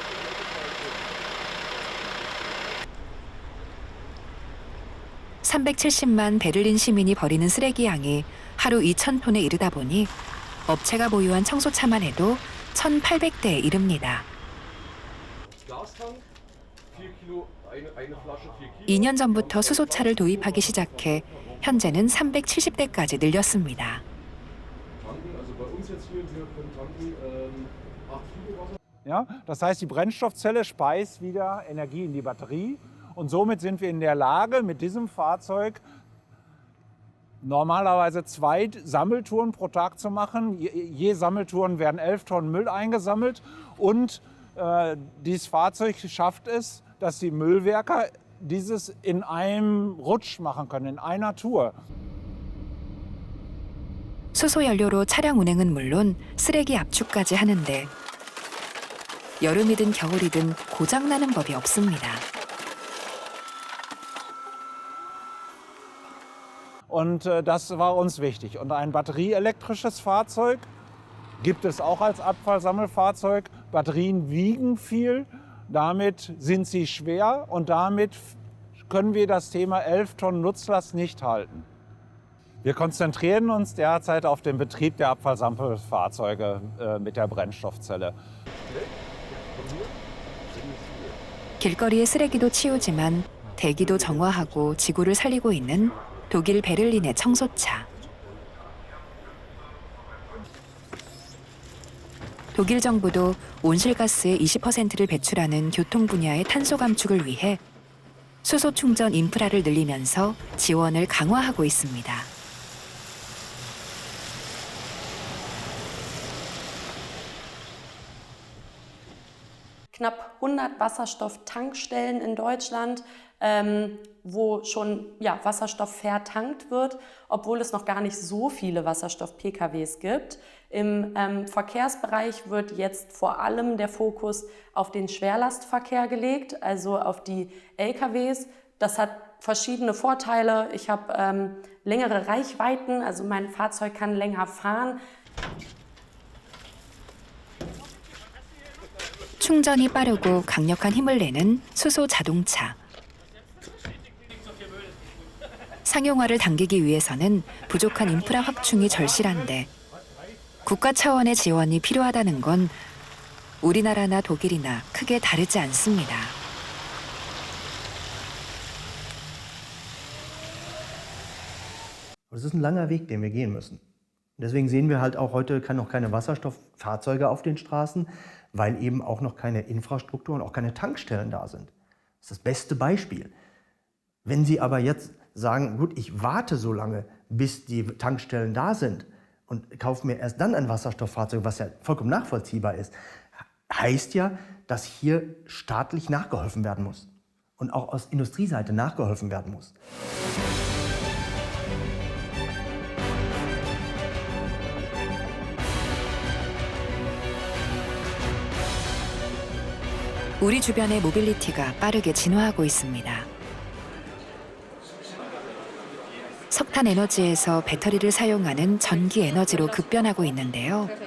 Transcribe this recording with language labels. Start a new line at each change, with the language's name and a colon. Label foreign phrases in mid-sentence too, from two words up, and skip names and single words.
Korean: (370만) 베를린 시민이 버리는 쓰레기 양이 하루 2,000톤에 이르다 보니 업체가 보유한 청소차만 해도 1,800대에 이릅니다. 2년 전부터 수소차를 도입하기 시작해 현재는 370대까지 늘렸습니다.
German: Ja, das heißt, die Brennstoffzelle speist wieder Energie in die Batterie und somit sind wir in der Lage, mit diesem Fahrzeug normalerweise 2 Sammeltouren pro Tag zu machen. Je Sammeltouren werden 11 Tonnen Müll eingesammelt und dieses Fahrzeug schafft es, dass die Müllwerker dieses in einem Rutsch machen können, in einer Tour.
Korean: 수소 연료로 차량 운행은 물론 쓰레기 압축까지 하는데 여름이든 겨울이든 고장나는 법이 없습니다.
German: Und das war uns wichtig. Und ein batterieelektrisches Fahrzeug gibt es auch als Abfallsammelfahrzeug. Batterien wiegen viel, damit sind sie schwer und damit können wir das Thema 11 Tonnen Nutzlast nicht halten. Wir konzentrieren uns derzeit auf den Betrieb der Abfallsammelfahrzeuge mit der Brennstoffzelle.
Korean: 길거리의 쓰레기도 치우지만 대기도 정화하고 지구를 살리고 있는 독일 베를린의 청소차. 독일 정부도 온실가스의 20%를 배출하는 교통 분야의 탄소 감축을 위해 수소 충전 인프라를 늘리면서 지원을 강화하고 있습니다.
German: Knapp 100 Wasserstofftankstellen in Deutschland, wo schon Wasserstoff vertankt wird, obwohl es noch gar nicht so viele Wasserstoff-PKWs gibt. Im Verkehrsbereich wird jetzt vor allem der Fokus auf den Schwerlastverkehr gelegt, also auf die LKWs. Das hat verschiedene Vorteile. Ich habe längere Reichweiten, also mein Fahrzeug kann länger fahren.
Korean: 충전이 빠르고 강력한 힘을 내는 수소 자동차. 상용화를 당기기 위해서는 부족한 인프라 확충이 절실한데 국가 차원의 지원이 필요하다는 건 우리나라나 독일이나 크게 다르지 않습니다.
German: Das ist ein langer Weg, den wir gehen müssen. Deswegen sehen wir halt auch heute noch keine Wasserstofffahrzeuge auf den Straßen, weil eben auch noch keine Infrastruktur und auch keine Tankstellen da sind. Das ist das beste Beispiel. Wenn Sie aber jetzt sagen, gut, ich warte so lange, bis die Tankstellen da sind und kaufe mir erst dann ein Wasserstofffahrzeug, was ja vollkommen nachvollziehbar ist, heißt ja, dass hier staatlich nachgeholfen werden muss und auch aus Industrieseite nachgeholfen werden muss.
Korean: 우리 주변의 모빌리티가 빠르게 진화하고 있습니다. 석탄 에너지에서 배터리를 사용하는 전기 에너지로 급변하고 있는데요.